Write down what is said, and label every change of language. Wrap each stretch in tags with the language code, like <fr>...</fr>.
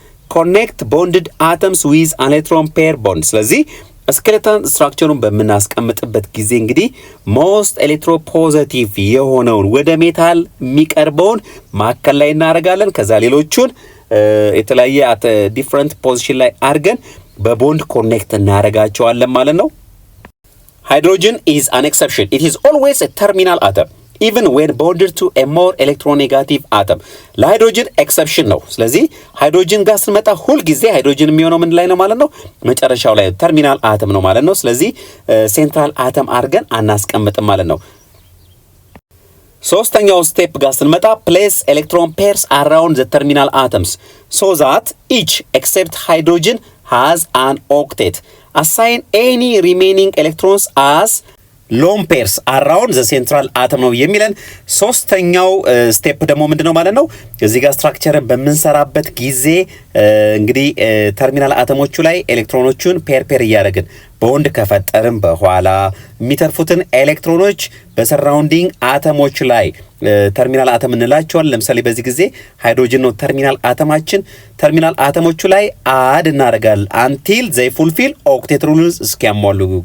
<en>connect bonded atoms with an electron pair bond።</en> <am>ስለዚህ ስኬሌታል ስትራክቸሩን በምናስቀምጥበት ጊዜ እንግዲህ ሞስት ኤሌክትሮፖዚቲቭ የሆነውን ወደ ሜታል የሚቀርበውን ማዕከል ላይ እናደርጋለን። ከዛ ሌሎቹን የተለያየ አት ዲፈረንት ፖዚሽን ላይ አድርገን በቦንድ ኮኔክት እናደርጋቸዋለን ማለት ነው። ሃይድሮጅን</am> <en>is an exception. It is always a terminal atom even when bonded to a more electronegative atom.</en> <am>ለሃይድሮጅን ኤክሰፕሽን ነው። ስለዚህ ሃይድሮጅን ጋር ስንመጣ ሁል ጊዜ ሃይድሮጅን የሚሆነው ምን ላይ ነው ማለት ነው? መጨረሻው ላይ ተርሚናል አተም ነው ማለት ነው። ስለዚህ ሴንትራል አተም አድርገን አናስቀምጥም ማለት ነው። ሶስተኛው ስቴፕ ጋር ስንመጣ</am> <en>place electron pairs around the terminal atoms so that each except hydrogen has an octet. Assign any remaining electrons as ሎን ፔርስ አራውንድ ዘ ሴንትራል አተም</en> <am>ነው የሚለን። ሶስተኛው ስቴፕ ደግሞ ምንድነው ማለት ነው? እዚህ ጋር ስትራክቸርን በምንሰራበት ጊዜ እንግዲህ ተርሚናል አተሞቹ ላይ ኤሌክትሮኖቹን ፔር እያደረግን ቦንድ ከፈጠርን በኋላ የሚተርፉትን ኤሌክትሮኖች በሰራውንዲንግ አተሞች ላይ ተርሚናል አተም እንላቸዋል። ለምሳሌ በዚህ ጊዜ ሃይድሮጅን ነው ተርሚናል አተማችን። ተርሚናል አተሞቹ ላይ አድ እናደርጋለን አንቲል ዘይ ፉልፊል ኦክቴት ሩልስ እስኪያሟሉ</am>